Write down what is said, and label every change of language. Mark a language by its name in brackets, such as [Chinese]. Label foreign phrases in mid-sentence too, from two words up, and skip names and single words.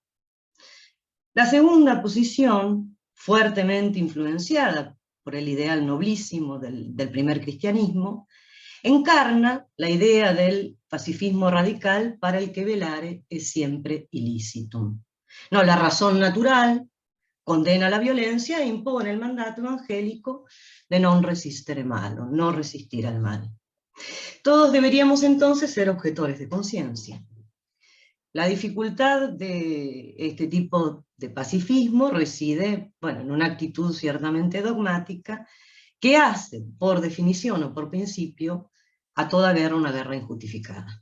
[Spanish] La segunda posición, fuertemente influenciada por el ideal noblísimo del primer cristianismo, encarna la idea del pacifismo radical para el que velare es siempre ilícito. No, la razón natural condena la violencia e impone el mandato evangélico de [Latin] non resistere malo, [Spanish] no resistir al mal. Todos deberíamos entonces ser objetores de conciencia. La dificultad de este tipo de pacifismo reside, bueno, en una actitud ciertamente dogmática que hace, por definición o por principio, a toda guerra una guerra injustificada.